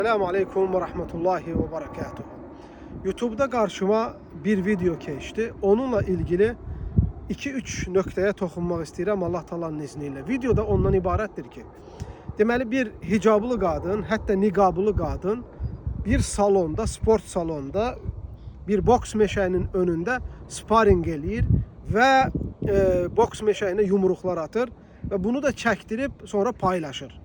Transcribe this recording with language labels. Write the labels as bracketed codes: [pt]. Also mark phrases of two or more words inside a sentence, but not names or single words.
[tr] Selamun Aleyküm ve Rahmetullahi ve Berekatuhu. YouTube'da karşıma bir video geçti. [az] Onunla ilgili 2-3 nöqtəyə toxunmaq istəyirəm Allah Taala'nın izniyle. Videoda ondan ibarətdir ki, deməli bir hicablı qadın, hətta niqablı qadın bir salonda, sport salonda bir boks meşəyinin önündə sparring eləyir və boks meşəyinə yumruqlar atır və bunu da çəkdirib sonra paylaşır.